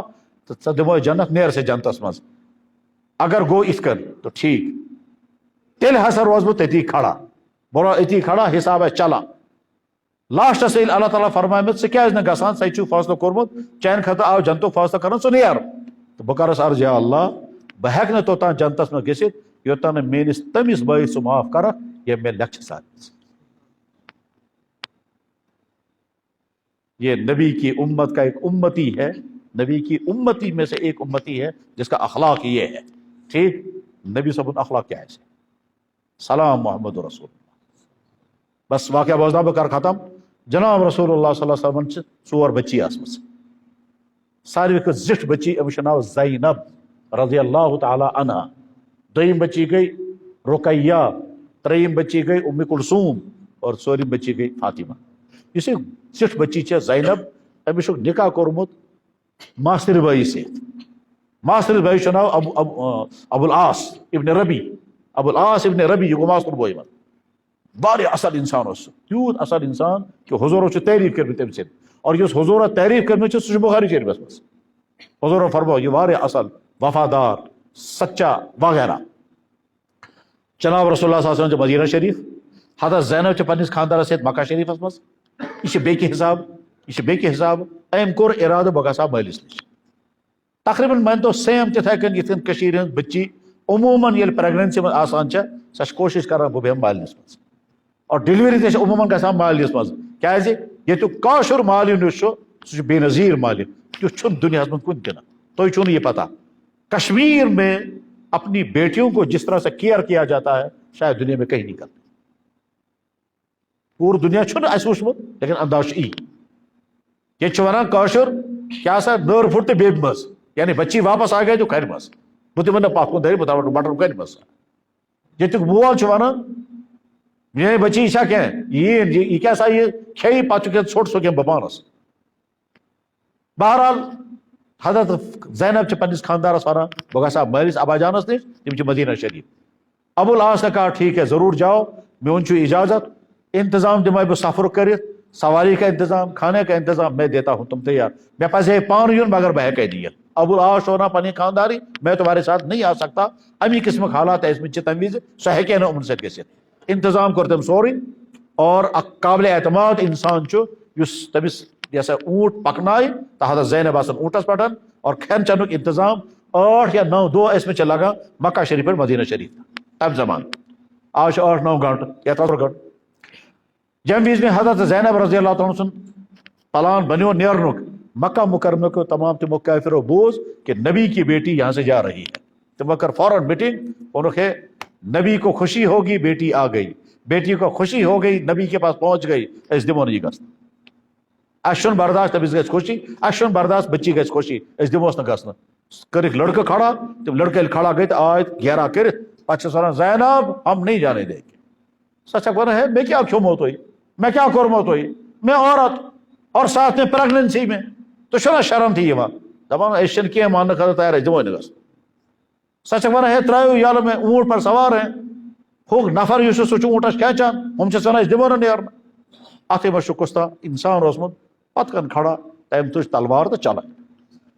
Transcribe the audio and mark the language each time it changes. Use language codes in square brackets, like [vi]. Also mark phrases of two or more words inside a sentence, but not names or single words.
[ks] تہٕ ژٕ دِموے جنت نیرٕ سا جنتس منٛز اگر گوٚو یِتھ کٔنۍ تہٕ ٹھیٖک تیٚلہِ ہسا روزٕ بہٕ تٔتی کھڑا بہٕ روزٕ أتی کھڑا حساب آسہِ چلان لاسٹس ییٚلہِ اللہ تعالیٰ فرمایہِ مےٚ ژٕ کیٛازِ نہٕ گژھان ژےٚ چھُے فٲصلہٕ کوٚرمُت چانہِ خٲطرٕ آو جنتُک فٲصلہٕ کرُن ژٕ نیر تہٕ بہٕ کرس عرض یا اللہ بہٕ ہٮ۪کہٕ نہٕ توٚتام جنتس منٛز گٔژھِتھ یوٚتام نہٕ میٲنِس تٔمِس بٲیِس ژٕ معاف کرکھ ییٚمۍ مےٚ لٮ۪کھٕ چھِ ساتھ [ur] یہ نبی کی امت کا ایک امتی ہے نبی کی امتی میں سے ایک امتی ہے جس کا اخلاق یہ ہے ٹھیک نبی صاحب اخلاق کیا ہے سلام محمد رسول اللہ بس واقعہ [ks] بوزنا بہ کر ختم جناب رسول اللہ [ar] صلی اللہ علیہ وسلم [ks] ژور بچی آسمژ ساروی کھۄتہٕ زِٹھ بچی أمِس چھُ ناو زینب [ar] رضی اللہ تعالی [ks] عنہا دوٚیِم بچی گئی رقیہ ترٛیٚیِم بچی گئی ام کلثوم اور ژوٗرِم بچی گئی فاطمہ یُس یہِ زِٹھ بچی چھےٚ زینب أمِس چھُکھ نکاح کوٚرمُت ماستٕرۍ بٲیِس سۭتۍ ماستٕرِس بٲیِس چھُ ناو ابوالعاص ابن ربی ابوالعاص ابن ربی یہِ گوٚو ماستُر بوے منٛز واریاہ اصل انسان اوس سُہ تیوٗت اصل انسان کہ حضورو چھُ تعریٖف کٔرمٕژ تٔمۍ سٕنٛدۍ اور یُس حضورو تعریٖف کٔرمٕژ چھِ سُہ چھُ بخاری شریفس منٛز حضورو فرموو یہِ واریاہ اصل وفادار سچا وغیرہ جناب رسول اللہ [ar] صلی اللہ علیہ وسلم [ks] چھُ مدینہ شریف حضرت زینب چھِ پننِس خاندارس سۭتۍ مکہ شریفس منٛز یہ چھُ بیٚکہِ حساب أمۍ کوٚر اِرادٕ بہٕ گژھٕ ہا مٲلِس نِش تقریٖباً مٲنۍتو سیم تِتھٕے کٔنۍ یِتھ کٔنۍ کٔشیٖرِ ہٕنٛز بٔچی عموٗماً ییٚلہِ پریگنینسی منٛز آسان چھےٚ سۄ چھِ کوٗشِش کران بہٕ بیٚہمہٕ مالنِس منٛز اور ڈیلؤری تہِ چھِ عموٗماً گژھان مالنِس منٛز کیٛازِ ییٚتیُک کٲشُر مالِن یُس چھُ سُہ چھُ بے نظیٖر مالِن تیُتھ چھُنہٕ دُنیاہس منٛز کُنہِ تہِ نہٕ تۄہہِ چھُو نہٕ یہِ پتہ [ur] کشمیر میں اپنی بیٹیوں کو جس طرح سے کیئر کیا جاتا ہے شاید دنیا میں کہیں نہیں کرتے [ks] پوٗرٕ دُنیا چھُنہٕ اَسہِ وٕچھمُت لیکن انداز چھُ یی ییٚتہِ چھُ ونان کٲشُر کیٛاہ سا نٔر پھُٹ تہٕ بیٚبہِ منٛز یعنی بچی [ur] واپس آ گٔے تو [ks] کھرِ منٛز بہٕ دِمن نہٕ پتھ کُن دٲرِتھ بہٕ تھاوَن بٹر کھرِ منٛز ییٚتیُک مول چھُ ونان میٲنۍ بچی چھا کینٛہہ یہِ کیٛاہ سا یہِ کھیٚیہِ پتہٕ چھُ کینٛہہ ژھوٚٹ سُہ کینٛہہ بہٕ پانس بہرحال حضرت زینب چھِ پننِس خاندارس ونان بہٕ گژھٕ ہا مٲلِس ابا جانس نِش تِم چھِ مدینہ شریف [ur] ابوالعاص نے کہا ٹھیک ہے ضرور جاؤ [ks] میون چھُ اجازت انتظام دِمے بہٕ سفر کٔرِتھ سواری کا انتظام [ur] کھانے کا انتظام میں دیتا ہوں تم تیار [ks] مےٚ پزِ ہے پانہٕ یُن مگر بہٕ ہٮ۪کے نہٕ یِتھ ابوالعاص چھُ ونان پنٕنۍ خانداری [ur] میں تمہارے ساتھ نہیں آ سکتا [ks] امی قسمٕکۍ حالات ٲسمٕتۍ چھِ تمہِ وِزِ سۄ ہیٚکے نہٕ یِمن سۭتۍ گٔژھِتھ انتظام کوٚر تٔمۍ سورُے اور اکھ قابلِ اعتماد انسان چھُ یُس تٔمِس یہِ ہسا اوٗنٹ پکنایہِ تہٕ حضرت زینب آسان اوٗنٹس پٮ۪ٹھ اور کھٮ۪ن چٮ۪نُک انتظام 8 یا 9 دۄہ ٲسمٕتۍ چھِ لگان مکہ شریف پٮ۪ٹھ مدینہ شریف تمہِ زمانہٕ آز چھُ 8-9 گنٹہٕ یا 4 گنٹہٕ ییٚمہِ وِزِ مےٚ حضرت زینب [ar] رضی اللہ تعالیٰ [ks] سُنٛد پلان بنیو نیرنُک مکہ مکرمہ کو تمام تمو کافرو بوز [ur] کہ نبی کی بیٹی یہاں سے جا رہی ہے [ks] تمو کر فوراً میٹنگ [ur] انہوں ہے نبی کو خوشی ہوگی بیٹی آ گئی بیٹی کو خوشی ہو گئی نبی کے پاس پہنچ گئی [ks] اس دمو نہٕ گژھنہٕ اَسہِ چھُنہٕ برداشت تٔمِس گژھِ خوشی اَسہِ چھُنہٕ برداشت بچی گژھِ خوشی أسۍ دِموس نہٕ گژھنہٕ کٔرِکھ لڑکہٕ کھڑا تِم لڑکہٕ ییٚلہِ کھڑا گٔے تہٕ آے گیرا کٔرِتھ پتہٕ چھِس ونان [ur] زینب ہم نہیں جانے دیں گے [ks] سۄ چھکھ ونان ہے مےٚ کیٛاہ کھیوٚمو تۄہہِ مےٚ کیٛاہ کوٚرمو تۄہہِ مےٚ عورت [ur] اور ساتھ میں پریگنینسی میں [ks] تۄہہِ چھو نا شرم تہِ یِوان دپان أسۍ چھِنہٕ کینٛہہ ماننہٕ خٲطرٕ تیار أسۍ دِموے نہٕ گژھنہٕ سۄ چھکھ ونان ہے ترٛٲیِو یَلہٕ مےٚ اوٗنٹ پر سوار ہے ہُہ نفر یُس چھُ سُہ چھُ اوٗنٹس کھینٛچان ہُم چھِس ونان أسۍ دِمو نہٕ نیرنہٕ اتھٕے منٛز چھُ کُس تام انسان اوسمُت پتہٕ کَن کھڑا تٔمۍ تُج تلوار تہٕ چلان